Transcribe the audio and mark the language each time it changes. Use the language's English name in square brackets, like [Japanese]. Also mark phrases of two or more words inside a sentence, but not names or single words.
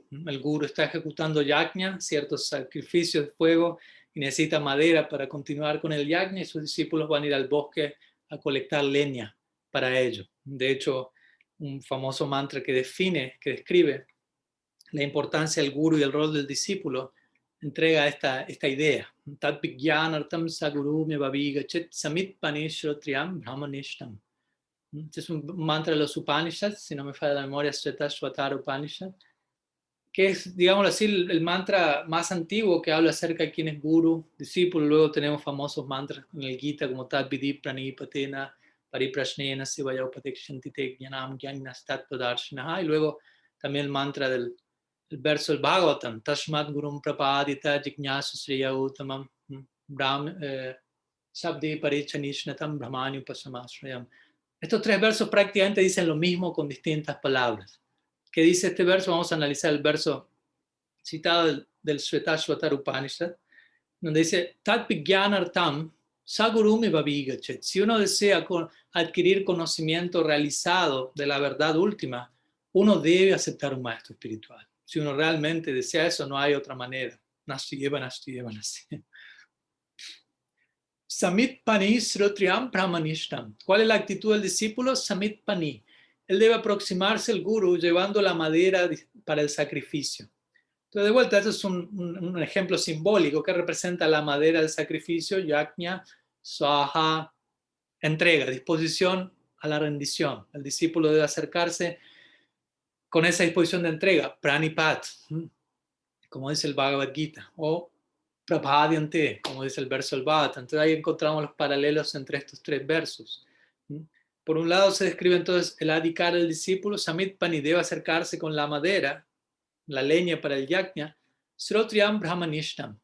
[Spanish] El guru está ejecutando yajna, ciertos sacrificios de fuego, y necesita madera para continuar con el yajna, y sus discípulos van a ir al bosque a colectar leña para ello. De hecho, un famoso mantra que describe la importancia del guru y el rol del discípulo, entrega esta idea. [Sanskrit] Tat Vijnanartam Saguru me babiga chet samit panishrotriam brahmanishtam. [Spanish] Este es un mantra de los Upanishads, si no me falla la memoria, Svetashvatara Upanishad, que es, digámoslo así, el mantra más antiguo que habla acerca de quién es guru, discípulo. Luego tenemos famosos mantras en el Gita como [Sanskrit] Tad Vidhi Pranipatena, Pariprashnena Sivaya Upadekshanti Te Jnanam Jnanastat Padarshinaha, [Spanish] y luego también el mantra del el verso del Bhagavatam, [Sanskrit] Tashmat Gurum Prapadita Jignasu Sriya Uttamam Sabdi Parichanishnatam Brahmani Upasamashrayam. [Spanish] Estos tres versos prácticamente dicen lo mismo con distintas palabras. ¿Qué dice este verso? Vamos a analizar el verso citado del Svetashvatara Upanishad, donde dice, [Sanskrit] Tat Vijnanartam Sagurumi Babigachet. [Spanish] Si uno desea adquirir conocimiento realizado de la verdad última, uno debe aceptar un maestro espiritual. Si uno realmente desea eso, no hay otra manera. [Sanskrit] Nasti eva, nasti eva, nasti. Samit Pani Srotriam Brahmanishtam. [Spanish] ¿Cuál es la actitud del discípulo? [Sanskrit] Samit Pani. [Spanish] Él debe aproximarse al guru llevando la madera para el sacrificio. Entonces, de vuelta, esto es un ejemplo simbólico que representa la madera del sacrificio, [Sanskrit] yajna, swaha, [Spanish] entrega, disposición a la rendición. El discípulo debe acercarse con esa disposición de entrega, pranipat, como dice el Bhagavad Gita, o prapadyante, como dice el verso del Bhagavatam. Entonces ahí encontramos los paralelos entre estos tres versos. Por un lado se describe entonces el adhikar del discípulo, [Sanskrit] Samit Pani [Spanish] debe acercarse con la madera, la leña para el yajna, [Sanskrit] Srotriyam Brahmanishtam.